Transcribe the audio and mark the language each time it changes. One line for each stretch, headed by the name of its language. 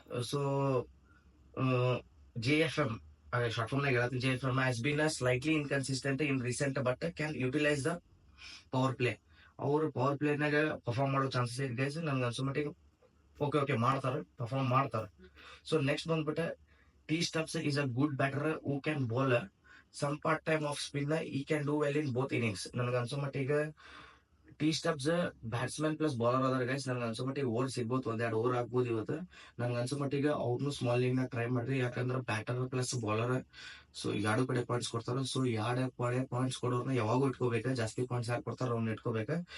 English: so JFM short form
Kannada: ನಾಗ ಹೇಳ್ತೀನಿ,
English: JFM has been slightly inconsistent in recent but can utilise the power play.
Kannada: ಅವ್ರು power play ನಾಗ perform ಮಾಡೋ chances ಐತಿ guys. ನನ್ಗೆ ಅನ್ಸೋ ಮಟ್ಟಿಗೆ ಓಕೆ ಮಾಡ್ತಾರೆ, ಪರ್ಫಾರ್ಮ್ ಮಾಡ್ತಾರೆ. ಸೊ ನೆಕ್ಸ್ಟ್ ಬಂದ್ಬಿಟ್ಟೆ
English: T Stubbs is a good batter who can bowl some part time off spinner. He can do well in both innings.
Kannada: ನನಗೆ ಅನ್ಸೋ ಮಟ್ಟಿಗೆ T Stubbs batsman plus bowler ಅದಾರ guys. ನನಗೆ ಅನ್ಸೋ ಮಟ್ಟಿಗೆ over ಸಿಗ್ಬೋದು, 1-2 over ಆಗ್ಬೋದು ಇವತ್ತು. ನನಗೆ ಅನ್ಸೋ ಮಟ್ಟಿಗೆ ಅವ್ರನ್ನು ಸ್ಮಾಲ್ ಲೀಗ್ ನಾಗ ಟ್ರೈ ಮಾಡ್ರಿ, ಯಾಕಂದ್ರೆ ಬ್ಯಾಟರ್ ಪ್ಲಸ್ ಬೌಲರ್ ಸೊ 2 ಕಡೆ ಪಾಯಿಂಟ್ಸ್ ಕೊಡ್ತಾರ. ಸೊ 2 ಕಡೆ ಪಾಯಿಂಟ್ಸ್ ಕೊಡೋರ್ನ ಯಾವಾಗೂ ಇಟ್ಕೋಬೇಕ, ಜಾಸ್ತಿ ಪಾಯಿಂಟ್ಸ್ ಯಾಕೆ ಕೊಡ್ತಾರ ಅವ್ನ ಇಟ್ಕೋಬೇಕ.